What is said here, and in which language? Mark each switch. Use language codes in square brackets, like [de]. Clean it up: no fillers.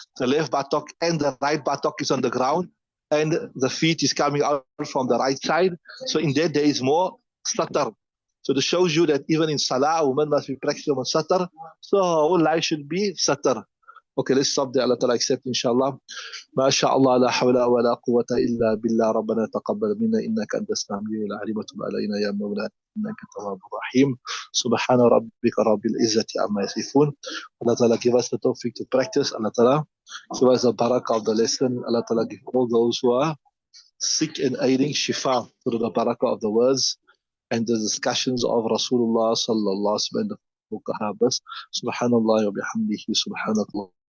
[en] The left buttock and the right buttock is on the ground. And the feet is coming out from the right side. So in that, there is more satar. So this shows you that even in Salaah, a woman must be practicing on satar. So her whole life should be satar. Okay, let's stop there. Allah Ta'ala accept, inshallah. [ar] ما شاء الله لا حول ولا قوة إلا بالله. ربنا تقبل منا إنك أنت السميع العليم وتب علينا يا مولانا إنك التواب الرحيم. سبحان ربك رب العزة عما يصفون. [en] Allah Ta'ala give us the tawfiq to practice. Allah Ta'ala give us the barakah of the lesson. Allah Ta'ala give all those who are sick and ailing shifa through the barakah of the words and the discussions of Rasulullah sallallahu alaihi wasallam. Subhanallah wa bihamdihi, subhanakallah.